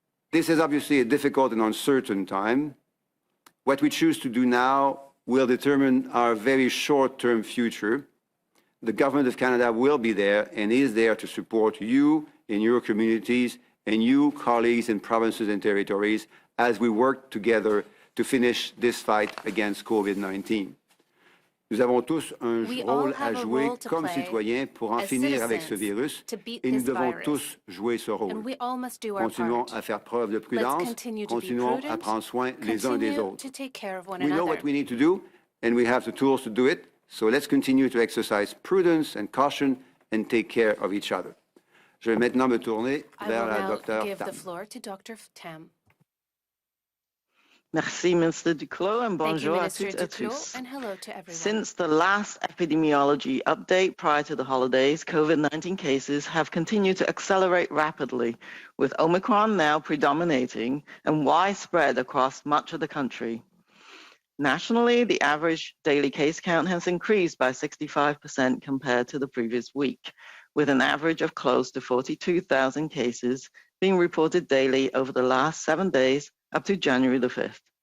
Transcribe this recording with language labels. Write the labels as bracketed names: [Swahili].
[English] This is obviously a difficult and uncertain time. What we choose to do now will determine our very short-term future. The Government of Canada will be there and is there to support you in your communities and you, colleagues in provinces and territories, as we work together to finish this fight against COVID-19. [French] Nous avons tous un rôle à jouer comme citoyens pour en finir avec ce virus et nous devons tous jouer ce rôle. Continuons à faire preuve de prudence, continuons à prendre soin les uns des autres. [English] We know what we need to do and we have the tools to do it, so let's continue to exercise prudence and caution and take care of each other. [French] Je vais maintenant me tourner vers la docteure Tam. Merci, Mr. Duclos, and bonjour à toutes et à tous. [English] Since the last epidemiology update prior to the holidays, COVID-19 cases have continued to accelerate rapidly, with Omicron now predominating and widespread across much of the country. Nationally, the average daily case count has increased by 65% compared to the previous week, with an average of close to 42,000 cases being reported daily over the last 7 days up to January the 5th.